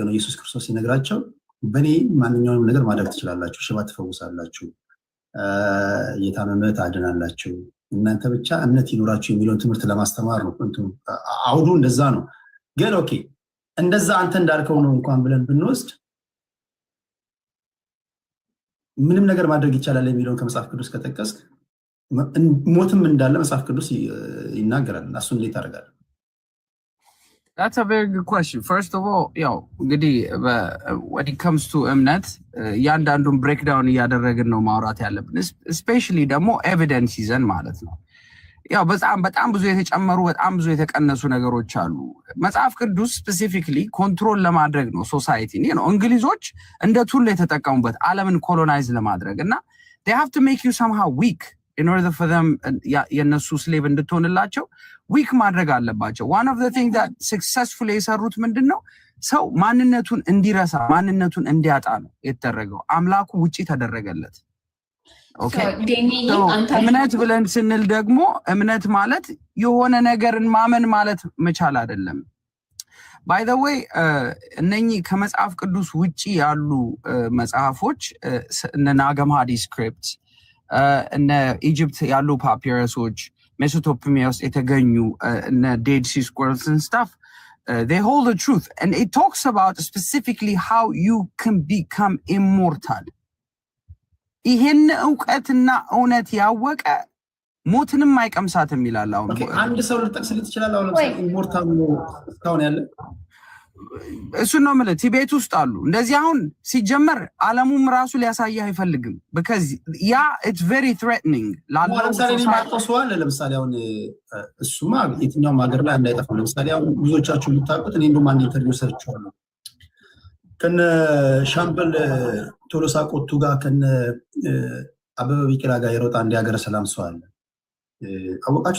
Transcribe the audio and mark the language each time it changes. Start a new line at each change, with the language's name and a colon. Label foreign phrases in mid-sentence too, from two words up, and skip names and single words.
Amharic: ነው ኢየሱስ ክርስቶስ ሲነግራቸው በእኔ ማንኛውንም ነገር ማድረግ ትችላላችሁ፣ ሽባ ትፈውሳላችሁ፣ የታመመ ታድናላችሁ፣ እናንተ ብቻ እምነት ይኖራችሁ የሚለውን ትምህርት ለማስተማር ነው። አውዱ እንደዛ ነው። ግን ኦኬ እንደዛ አንተ እንዳልከው ነው እንኳን ብለን ብንወስድ ምንም ነገር ማድረግ ይቻላል የሚለውን ከመጽሐፍ ቅዱስ ከጠቀስክ ሞትም እንዳለ መጽሐፍ ቅዱስ ይናገራል። እሱ እንዴት ታደርጋለህ?
English: That's a very good question. First of all,
Amharic: እንግዲህ
English: when it comes to
Amharic: እምነት ያንዳንዱን ብሬክዳውን እያደረግን ነው ማውራት ያለብን። especially ደግሞ ኤቪደንስ ይዘን ማለት ነው። በጣም ብዙ የተጨመሩ በጣም ብዙ የተቀነሱ ነገሮች አሉ። መጽሐፍ ቅዱስ ስፔሲፊክሊ ኮንትሮል ለማድረግ ነው ሶሳይቲን ነው እንግሊዞች እንደ ቱል የተጠቀሙበት ዓለምን ኮሎናይዝ ለማድረግ እና
English: they have to make you somehow weak in order for them
Amharic: የነሱ ስሌቭ እንድትሆንላቸው ዊክ ማድረግ አለባቸው።
English: one of the things that successfully
Amharic: የሰሩት ምንድነው ሰው ማንነቱን እንዲረሳ ማንነቱን እንዲያጣ ነው የተደረገው። አምላኩ ውጪ ተደረገለት። እምነት ብለን ስንል ደግሞ እምነት ማለት የሆነ ነገርን ማመን ማለት መቻል አይደለም።
English: by the way
Amharic: እነኚህ ከመጽሐፍ ቅዱስ ውጪ ያሉ መጽሐፎች እነ ናገምሃዲ ስክሪፕት፣ እነ ኢጅፕት ያሉ ፓፒረሶች፣ ሜሶፖታሚያ ውስጥ የተገኙ እነ
English: Dead Sea Scrolls and stuff, they hold the truth and it talks about specifically how you can become immortal.
Amharic: ይሄን ዕውቀትና እውነት ያወቀ ሞትንም አይቀምሳትም ይላል። አሁን አንድ ሰው ልጠቅስልህ ትችላለህ። አሁን ለምሳሌ ኢሞርታል ነው እስካሁን ያለ እሱን ነው የምልህ። ቲቤት ውስጥ አሉ እንደዚህ። አሁን ሲጀመር ዓለሙም ራሱ ሊያሳይህ አይፈልግም። because ያ
English: it's very threatening
Amharic: ላለው ለምሳሌ ማጥቆስዋል። ለምሳሌ አሁን እሱማ የትኛውም ሀገር ላይ እንዳይጠፋ። ለምሳሌ አሁን ብዙዎቻችሁ የምታውቁት እኔ እንደውም አንድ ኢንተርቪው ሰርቻለሁ ከነ ሻምበል ቶሎሳ ቆቱ ጋር ከነ አበበ ቢቂላ ጋር የሮጣ አንድ የሀገረ ሰላም ሰው አለ። አወቃችሁት?